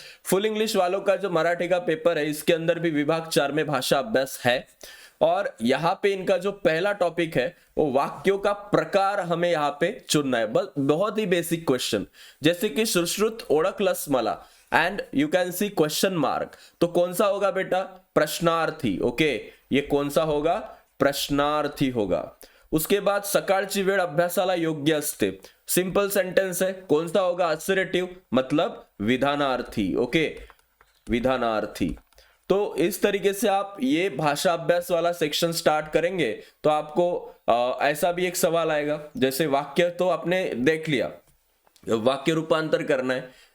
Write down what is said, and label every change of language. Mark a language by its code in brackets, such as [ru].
[hi] Full English वालों का जो मराठी का पेपर है, इसके अंदर भी विभाग 4 में भाषा अभ्यास है और यहाँ पे इनका जो पहला टॉपिक है वो वाक्यों का प्रकार हमें यहाँ पे चुनना है। बस बहुत ही बेसिक क्वेश्चन, जैसे कि [mr] सुश्रुत ओळखलंस मला [en] and you can see question mark, [hi] तो कौन सा होगा बेटा? प्रश्नार्थी। ओके, ये कौन सा होगा? प्रश्नार्थी होगा। उसके बाद [mr] सकाळची वेळ अभ्यासाला योग्य असते, [hi] सिंपल सेंटेंस है, कौन सा होगा? असर्टिव, मतलब विधानार्थी। ओके, विधानार्थी। तो इस तरीके से आप ये भाषा अभ्यास वाला सेक्शन स्टार्ट करेंगे तो आपको ऐसा भी एक सवाल आएगा, जैसे वाक्य तो आपने देख लिया, वाक्य रूपांतर करना है।